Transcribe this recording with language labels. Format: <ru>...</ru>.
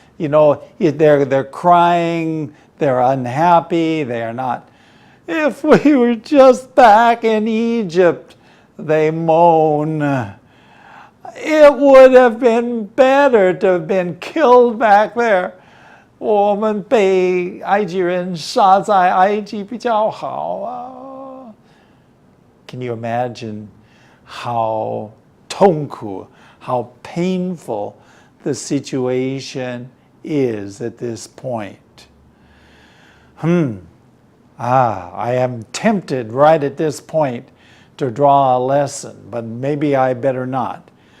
<en>You know, they're crying, they're unhappy, they are not. If we were just back in Egypt, they moan. It would have been better to have been killed back there.</en> <zh>我们被埃及人杀在埃及比较好啊。</zh> <en>Can you imagine how 痛苦, how painful the situation is at this point? I am tempted right at this point to draw a lesson, but maybe I better not.</en>